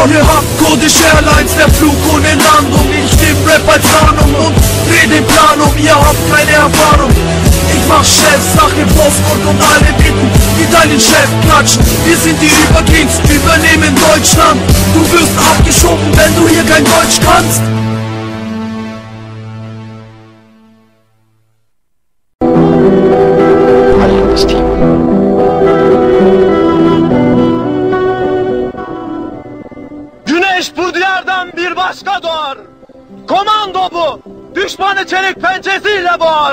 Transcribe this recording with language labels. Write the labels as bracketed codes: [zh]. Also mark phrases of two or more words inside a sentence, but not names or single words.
[de] Ihr habt Kurdish Airlines, der Flug ohne Landung. Ich nehm Rap als Tarnung und dreh den Plan um. Ihr habt keine Erfahrung. Ich mach Chefsache, Postgut und alle bitten, die deinen Chef klatschen. Wir sind die Überkings, übernehmen Deutschland. Du wirst abgeschoben, wenn du hier kein Deutsch kannst. [tr] Güneş bu diyardan bir başka doğar. Komando bu, düşmanı çelik pençesiyle boğar.